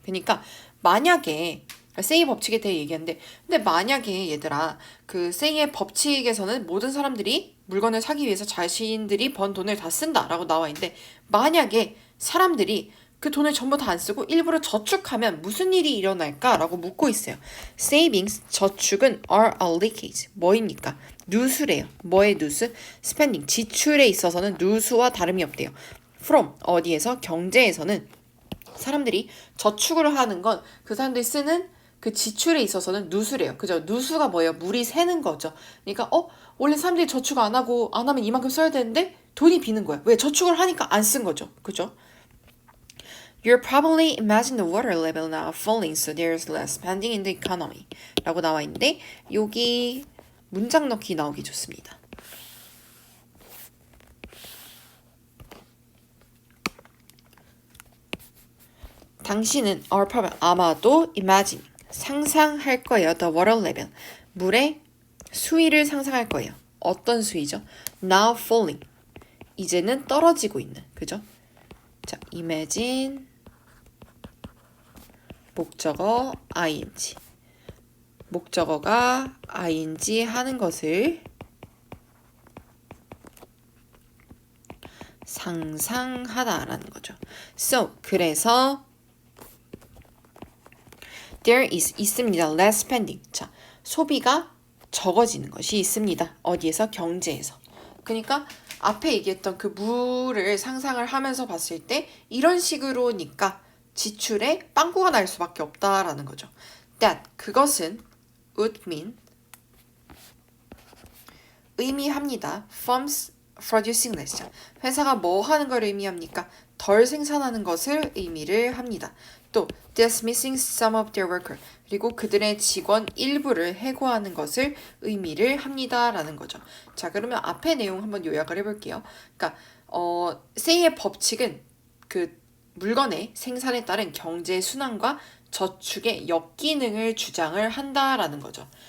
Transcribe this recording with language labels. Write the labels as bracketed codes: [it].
[ko] 그러니까 만약에 say 법칙에 대해 얘기하는데 근데 만약에 얘들아 그 say의 법칙에서는 모든 사람들이 물건을 사기 위해서 자신들이 번 돈을 다 쓴다라고 나와 있는데 만약에 사람들이 그 돈을 전부 다 안 쓰고 일부러 저축하면 무슨 일이 일어날까라고 묻고 있어요. [en] Savings, [ko] 저축은 [en] are a leakage. [ko] 뭐입니까? 누수래요. 뭐의 누수? [en] Spending, [ko] 지출에 있어서는 누수와 다름이 없대요. [en] From, [ko] 어디에서? 경제에서는 사람들이 저축을 하는 건 그 사람들이 쓰는 그 지출에 있어서는 누수래요. 그죠? 누수가 뭐예요? 물이 새는 거죠. 그러니까 원래 사람들이 저축 안 하면 이만큼 써야 되는데 돈이 비는 거야. 왜? 저축을 하니까 안 쓴 거죠. 그죠? [en] You're probably imagine the water level now falling, so there's less spending in the economy. [ko] 라고 나와 있는데 여기 문장 넣기 나오기 좋습니다. 당신은 [en] are probably [ko] 아마도 [en] imagine [ko] 상상할 거예요. [en] The water level [ko] 물의 수위를 상상할 거예요. 어떤 수위죠? [en] Now falling [ko] 이제는 떨어지고 있는 그죠? 자, imagine 목적어 ing 목적어가 ing 하는 것을 상상하다라는 거죠. [en] So [ko] 그래서 [en] there is [ko] 있습니다. [en] less spending. [ko] 자, 소비가 적어지는 것이 있습니다. 어디에서? 경제에서. 그러니까 앞에 얘기했던 그 물을 상상을 하면서 봤을 때 이런 식으로니까 지출에 빵꾸가 날 수밖에 없다라는 거죠. [en] That [ko] 그것은 [en] would mean [ko] 의미합니다. [en] firms producing less. [ko] 회사가 뭐 하는 걸 의미합니까? 덜 생산하는 것을 의미를 합니다. 또 [en] dismissing some of their worker [ko] 그리고 그들의 직원 일부를 해고하는 것을 의미를 합니다라는 거죠. 자, 그러면 앞의 내용 한번 요약을 해볼게요. 그러니까 say의 법칙은 그 물건의 생산에 따른 경제 순환과 저축의 역기능을 주장을 한다라는 거죠.